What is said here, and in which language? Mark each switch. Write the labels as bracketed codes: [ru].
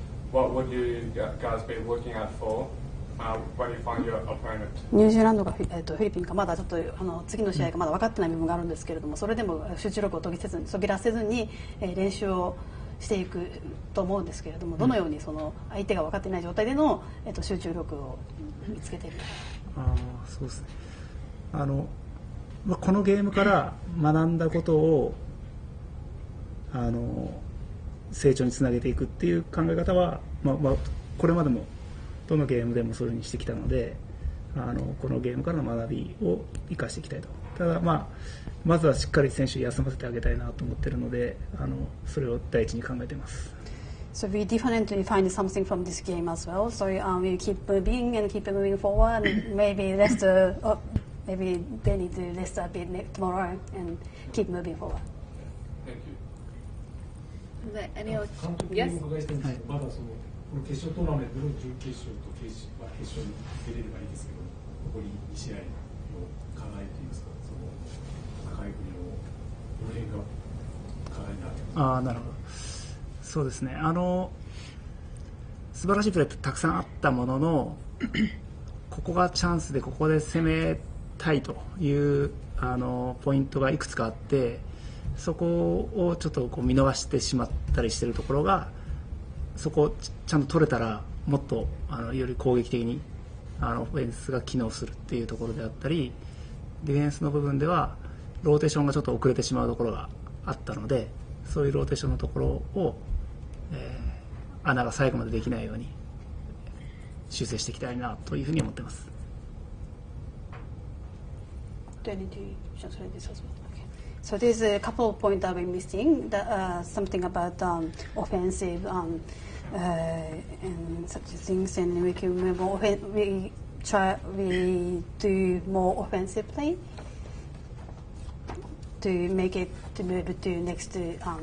[en] What would you guys be looking at for when you find your opponent? [ja] ニュージーランドかフィリピンかまだちょっと次の試合がまだ分かってない部分があるんですけれども、それでも集中力をそぎらせずに練習をしていくと思うんですけれども、どのようにその相手が分かっていない状態での集中力を見つけているか。そうですね。このゲームから学んだことを成長につなげていくっていう考え方は、これまでもどのゲームでもそういうふうにしてきたので、このゲームからの学びを生かしていきたいと。ただ、まずはしっかり選手休ませてあげたいなと思っているので、それを第一に考えています。 [en] So we definitely find something from this game as well. So we keep moving and keep moving forward. And maybe rest, maybe they need to rest a bit tomorrow and keep moving forward. Thank you. Is there any other? [ja] 監督にお伺いしたいんですけど、まだそのこの決勝トーナメントの準決勝と決勝に出れればいいですけど、残り2試合の課題といいますか、その戦いぶりのどの辺が課題になってますか。なるほど。そうですね、素晴らしいプレーってたくさんあったもののここがチャンスでここで攻めたいというポイントがいくつかあって、そこをちょっとこう見逃してしまったりしているところが、そこをちゃんと取れたらもっとより攻撃的にオフェンスが機能するっていうところであったり、ディフェンスの部分ではローテーションがちょっと遅れてしまうところがあったので、そういうローテーションのところを、穴が最後までできないように修正していきたいなというふうに思っています。 [en] Do I need to translate this as well? Okay. So there's a couple of points that we're missing. Something about offensive and such things, and we can we do more offensively to make it to move to next game.